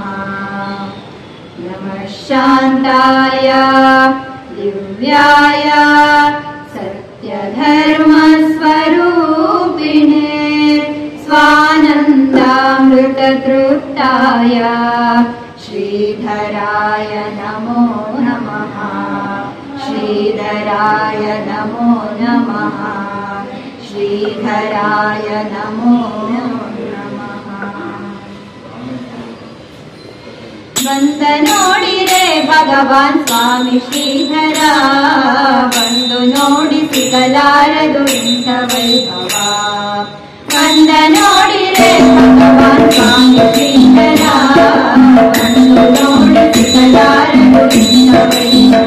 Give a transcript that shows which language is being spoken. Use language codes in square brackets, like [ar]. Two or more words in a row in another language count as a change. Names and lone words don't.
[sa] नमः शान्ताय दिव्याय सत्यधर्मस्वरूपिणे स्वानन्दामृततृप्ताय श्रीधराय नमो नमः। श्रीधराय नमो नमः। श्रीधराय नमो नमः। [kn] ಬಂದ ನೋಡಿರೆ ಭಗವಾನ್ ಸ್ವಾಮಿ ಶ್ರೀಧರ, ಬಂದು ನೋಡಿ ಸಿಗಲಾರದು ಇಂಥ ವೈಭವ. ಬಂದ ನೋಡಿರೆ ಭಗವಾನ್ ಸ್ವಾಮಿ ಶ್ರೀಧರ, ಬಂದು ನೋಡಿ ಸಿಗಲಾರದು ಇಂಥ ವೈಭವ.